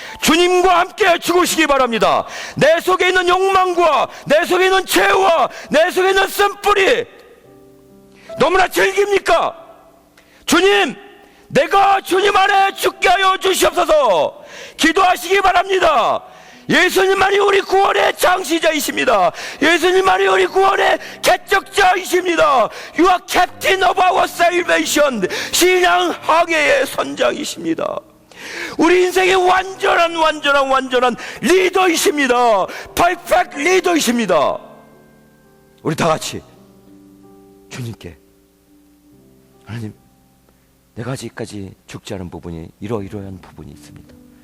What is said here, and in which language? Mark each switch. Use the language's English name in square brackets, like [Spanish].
[Korean] 주님과 함께 죽으시기 바랍니다. 내 속에 있는 욕망과 내 속에 있는 죄와 내 속에 있는 쓴뿌리 너무나 즐깁니까? 주님, 내가 주님 안에 죽게 하여 주시옵소서. 기도하시기 바랍니다. 예수님만이 우리 구원의 장시자이십니다. 예수님만이 우리 구원의 개척자이십니다. [English] You are captain of our salvation. [Korean] 신앙 항해의 선장이십니다. 우리 인생의 완전한 리더이십니다. 퍼펙트 리더이십니다. 우리 다 같이 주님께, 하나님, 내가 아직까지 죽지 않은 부분이 이러이러한 부분이 있습니다.